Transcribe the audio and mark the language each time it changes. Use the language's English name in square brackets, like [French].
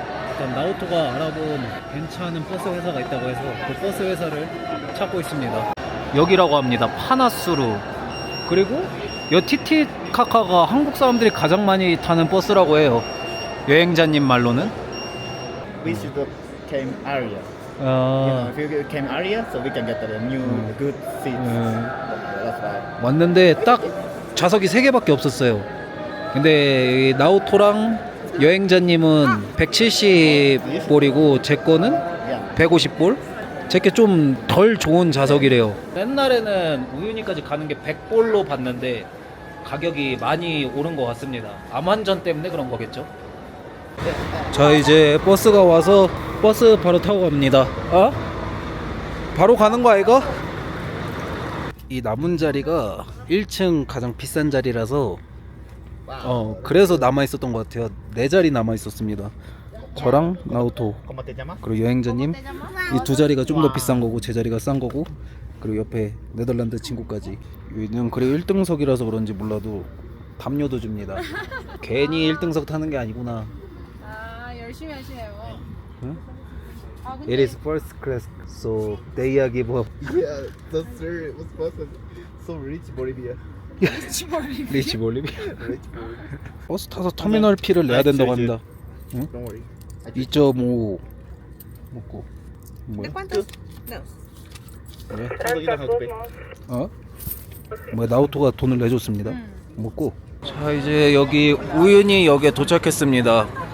[Korean] 일단 나오토가 알아본 괜찮은 버스 회사가 있다고 해서 그 버스 회사를 찾고 있습니다. 여기라고 합니다. 파나스루. 그리고 여 티티카카가 한국 사람들이 가장 많이 타는 버스라고 해요. 여행자님 말로는. [English] Visit the camp area. If you camp area, so we can get the new good seats. That's why. [Korean] 왔는데 딱 좌석이 3개밖에 없었어요. 근데 나오토랑 여행자님은 170볼이고 제 거는 150볼? 제게 좀 덜 좋은 좌석이래요. 옛날에는 우유니까지 가는 게 100볼로 봤는데 가격이 많이 오른 것 같습니다. 암환전 때문에 그런 거겠죠? 자, 이제 버스가 와서 버스 바로 타고 갑니다. 바로 가는 거 아이가? 이 남은 자리가 1층 가장 비싼 자리라서 그래서 남아 있었던 것 같아요. 4자리 남아 있었습니다. 저랑 나오토 [Spanish] ¿Cómo te llamas? [Korean] 그리고 여행자님 이 2자리가 좀 더 비싼 거고 제 자리가 싼 거고 그리고 옆에 네덜란드 친구까지. 여기는 그래 1등석이라서 그런지 몰라도 담요도 줍니다. 괜히 1등석 타는 게 아니구나. 열심히 하시네요. 응? 근데 [English] It is first class, so they are give up. Yeah, that's very so rich Bolivia. [Korean] 리치 볼리비아. 버스 타서 터미널 피를 내야 된다고 합니다. 응? [English] Don't worry. [Korean] 2.5 먹고 뭐야? 왜? 뭐 나오토가 돈을 내줬습니다. 먹고. 자, 이제 여기 우유니 역에 도착했습니다.